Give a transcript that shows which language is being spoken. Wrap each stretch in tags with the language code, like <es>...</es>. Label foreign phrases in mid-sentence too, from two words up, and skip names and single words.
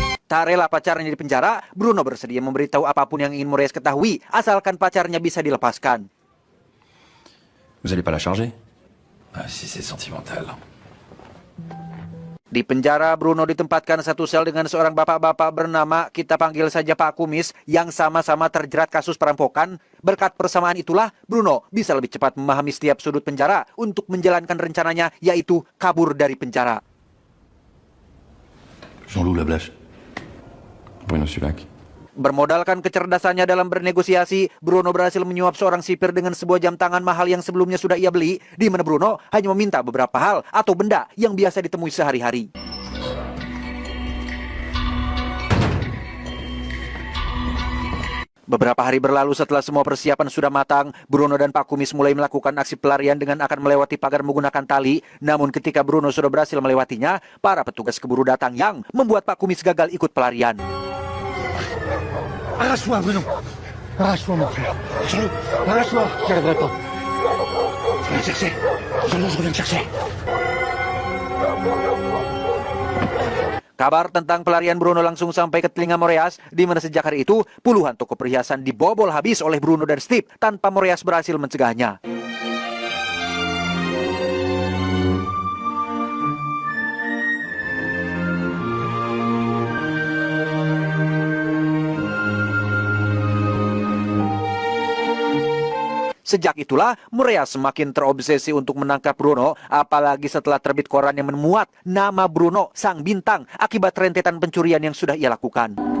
<id>Tak rela pacarnya di penjara, Bruno bersedia memberitahu apapun yang ingin Moraes ketahui, asalkan pacarnya bisa dilepaskan.</id> <fr>Vous allez pas la charger? Ah, si c'est sentimental.</fr> <id>Di penjara, Bruno ditempatkan satu sel dengan seorang bapak-bapak bernama, kita panggil saja Pak Kumis, yang sama-sama terjerat kasus perampokan. Berkat persamaan itulah, Bruno bisa lebih cepat memahami setiap sudut penjara untuk menjalankan rencananya, yaitu kabur dari penjara. Jean-Loup Lablache. Bruno Sulac. Bermodalkan kecerdasannya dalam bernegosiasi, Bruno berhasil menyuap seorang sipir dengan sebuah jam tangan mahal yang sebelumnya sudah ia beli, di mana Bruno hanya meminta beberapa hal atau benda yang biasa ditemui sehari-hari. Beberapa hari berlalu setelah semua persiapan sudah matang, Bruno dan Pak Kumis mulai melakukan aksi pelarian dengan akan melewati pagar menggunakan tali. Namun ketika Bruno sudah berhasil melewatinya, para petugas keburu datang yang membuat Pak Kumis gagal ikut pelarian.</id> <fr>Arrache-toi, Bruno. Arrache-toi, mon frère. Jean-Loup, arrache-toi. J'y arriverai pas. Je viens te chercher. Jean-Loup, je reviens te chercher.</fr> <id>Kabar tentang pelarian Bruno langsung sampai ke telinga Moraes, di mana sejak hari itu puluhan toko perhiasan dibobol habis oleh Bruno dan Steve tanpa Moraes berhasil mencegahnya. Sejak itulah, Moraes semakin terobsesi untuk menangkap Bruno, apalagi setelah terbit koran yang memuat nama Bruno, sang bintang, akibat rentetan pencurian yang sudah ia lakukan.</id>